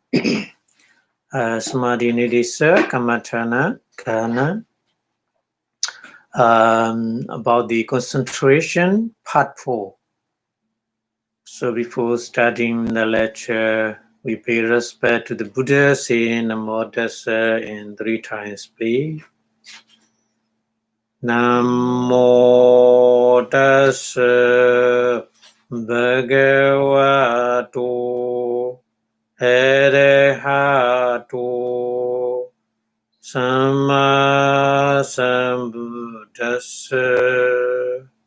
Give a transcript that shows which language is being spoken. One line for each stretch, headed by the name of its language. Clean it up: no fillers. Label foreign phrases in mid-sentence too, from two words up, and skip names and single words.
Pali: Samadhi Nidisa, Kamatana, Kana.
English: About the concentration, part 4. So before starting the lecture, we pay respect to the Buddha, saying
Pali: Namo Tassa
English: in 3 times, please.
Pali: Namo Tassa Bhagavato Arahato Samma Sambuddhassa.